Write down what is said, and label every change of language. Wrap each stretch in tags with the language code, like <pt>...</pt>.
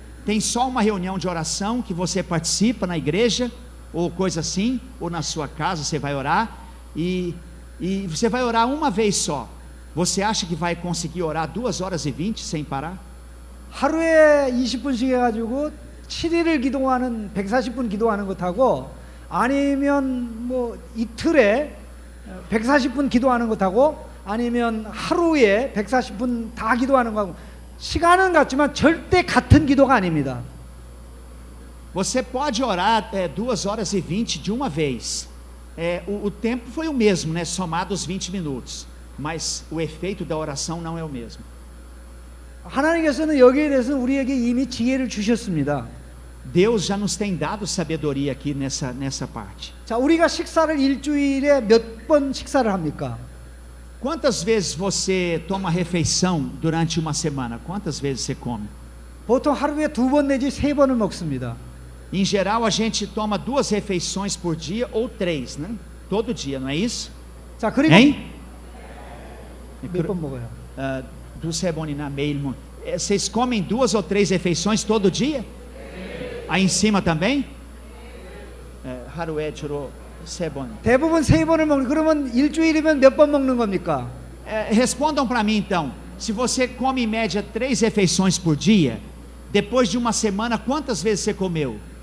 <pt>Tem só uma reunião de oração que você participa na igreja, ou coisa assim, ou na sua casa você vai orar, e você vai orar uma vez só. Você acha que vai conseguir orar 2 horas e 20 sem parar?</pt> <ko>하루에 20분씩 해가지고 7일을 기도하는 140분 기도하는 것하고 아니면 뭐 이틀에 140분 기도하는 것하고 아니면 하루에 140분 다 기도하는 거하고 시간은 같지만 절대 같은 기도가 아닙니다.</ko> <pt>Você pode orar 2 horas e 20 de uma vez. O tempo foi o mesmo, né? Somado os 20 minutos. Mas o efeito da oração não é o mesmo.</pt> <ko>하나님께서는 여기에 대해서 우리에게 이미 지혜를 주셨습니다.</ko> <pt>Deus já nos tem dado sabedoria aqui nessa parte.</pt> <ko>자, 우리가 식사를 일주일에 몇 번 식사를 합니까?</ko> <pt>Quantas vezes você toma refeição durante uma semana? Quantas vezes você come?</pt> <ko>보통 하루에 2번 내지 3번을 먹습니다.</ko> <pt>Em geral, a gente toma 2 refeições por dia ou 3, né? Todo dia, não é isso?</pt> <ko>자, 그리고 Hein? 몇 번 먹어요? Do Sebonina Meilmo.</ko> <pt>Vocês comem 2 ou 3 refeições todo dia? Aí em cima também?</pt> <ko>하루에 주로 3번. 대부분 3번을 먹는. 그러면 일주일이면 몇 번 먹는 겁니까?</ko> <pt>Respondam para mim então. Se você come em média 3 refeições por dia, depois de uma semana, quantas vezes você comeu?</pt>